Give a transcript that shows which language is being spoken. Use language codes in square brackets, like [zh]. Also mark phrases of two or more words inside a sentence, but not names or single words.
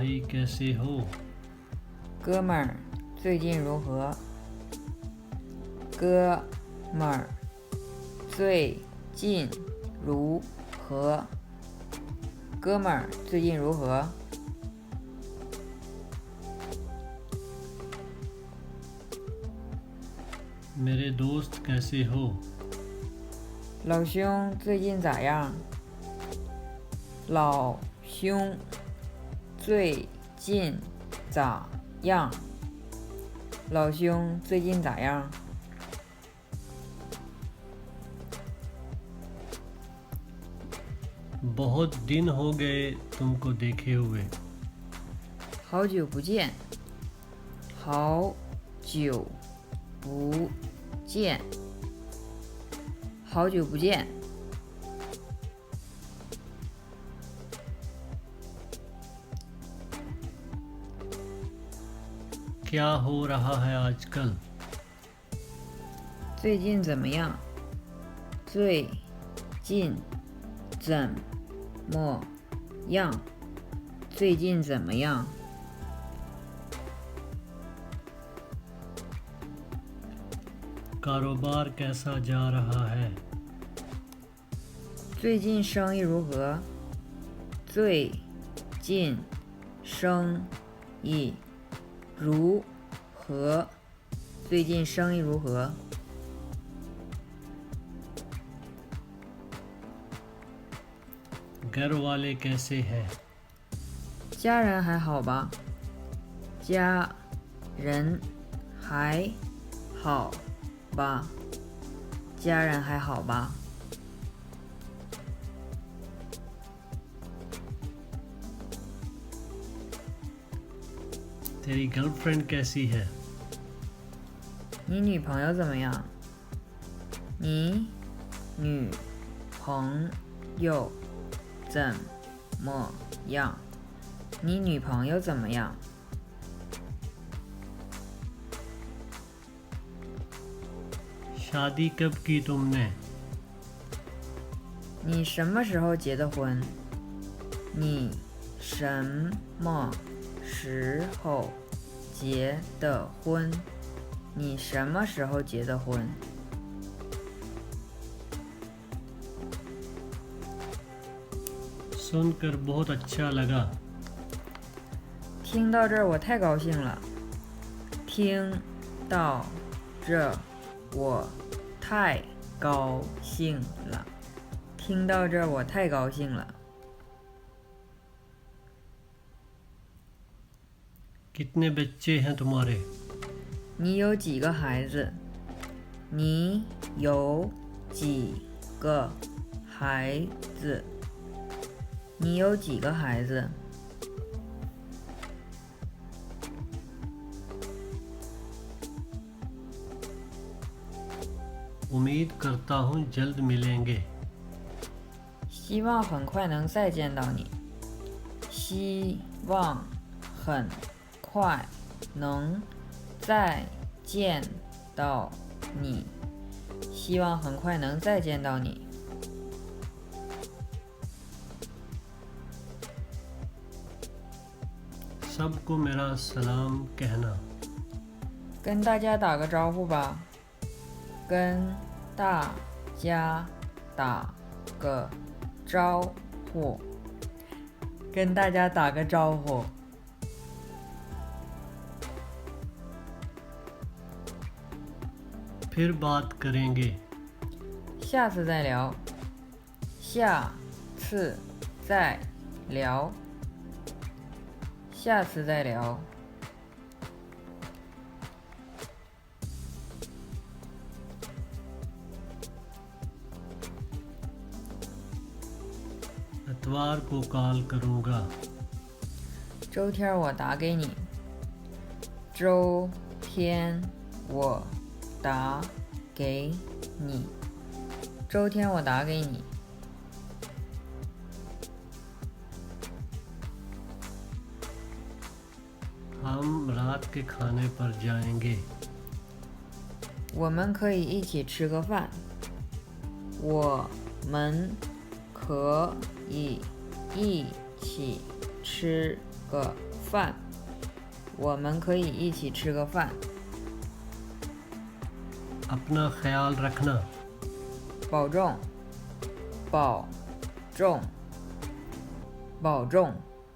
[hi] कैसे हो [zh] 哥们儿，最近如何？哥们儿，最近如何？哥们儿，最近如何？ [hi] मेरे दोस्त कैसे हो [zh] 老兄，最近咋样？老兄，最近咋样？老兄，最近咋样？ [hi] बहुत दिन हो गए तुमको देखे हुए [zh] 好久不见，好久不见，好久不见。 [hi] क्या हो रहा है आजकल [zh] 最近怎么样？最近怎么样？最近怎么样？ [hi] कारोबार कैसा जा रहा है [zh] 最近生意如何？最近生意如何？最近生意如何？ [hi] घर वाले कैसे हैं [zh] 家人还好吧？家人还好吧？家人还好吧？ [hi] तेरी गर्लफ्रेंड कैसी है [zh] 你女朋友怎么样？你女朋友怎么样？你女朋友怎么样？ [hi] शादी कब की तुमने [zh] 你什么时候结的婚？你什么时候结的婚？你什么时候结的婚？ [hi] सुनकर बहुत अच्छा लगा [zh] 听到这儿我太高兴了。听到这我太高兴了。听到这我太高兴了。 [hi] कितने बच्चे हैं तुम्हारे [zh] 你有几个孩子？你有几个孩子？你有几个孩子？ [hi] उम्मीद करता हूँ जल्द मिलेंगे [zh] 希望很快能再见到你。希望很快能再见到你。希望很快能再见到你。 [hi] सबको मेरा सलाम कहना [zh] 跟大家打个招呼吧。跟大家打个招呼。跟大家打个招呼。 [hi] फिर बात करेंगे [zh] 下次再聊。下次再聊。下次再聊。 [hi] इतवार को कॉल करूँगा [zh] 周天我打给你。周天我打给你。周天我打给你。 [hi] हम रात के खाने पर जाएंगे [zh] 我们可以一起吃个饭。我们可以一起吃个饭，我们可以一起吃个饭。 [hi] अपना ख्याल रखना, [zh] 保重，保重，保重。